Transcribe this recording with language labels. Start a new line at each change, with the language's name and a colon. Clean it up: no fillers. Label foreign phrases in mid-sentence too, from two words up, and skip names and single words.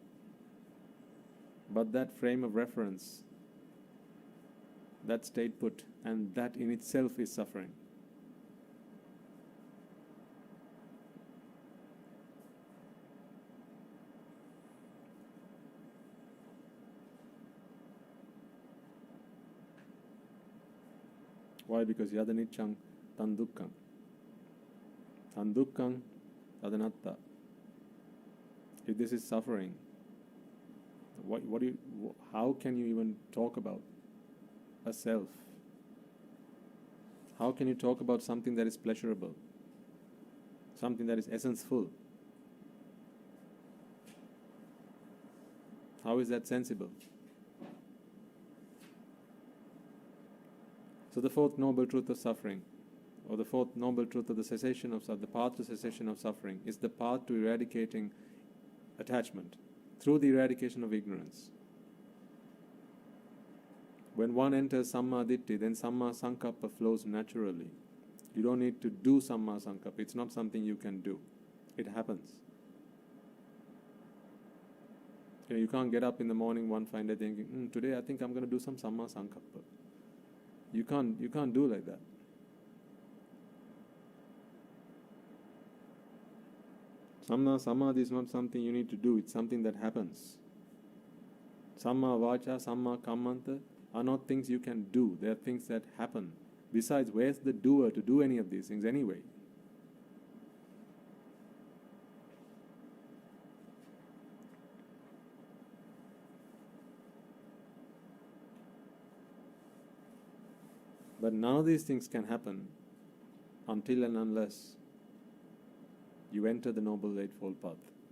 English: But that frame of reference, that stayed put, and that in itself is suffering. Why?
Pali: Because yada niccang tan dukkang. Tan dukkang tadanatta.
English: If this is suffering, how can you even talk about a self? How can you talk about something that is pleasurable? Something that is essence-full? How is that sensible? So the fourth noble truth of suffering, or the fourth noble truth of the cessation of the path to cessation of suffering, is the path to eradicating attachment through the eradication of ignorance. When one enters
Pali: samma ditti,
English: then
Pali: samma sankappa
English: flows naturally. You don't need to do
Pali: samma sankappa.
English: It's not something you can do. It happens. You can't get up in the morning one fine day thinking, today I think I'm going to do some
Pali: samma sankappa.
English: You can't do like that.
Pali: Samma samadhi
English: is not something you need to do, it's something that happens.
Pali: Samma vacha, samma kammanta
English: are not things you can do, they are things that happen. Besides, where's the doer to do any of these things anyway? But none of these things can happen until and unless you enter the Noble Eightfold Path.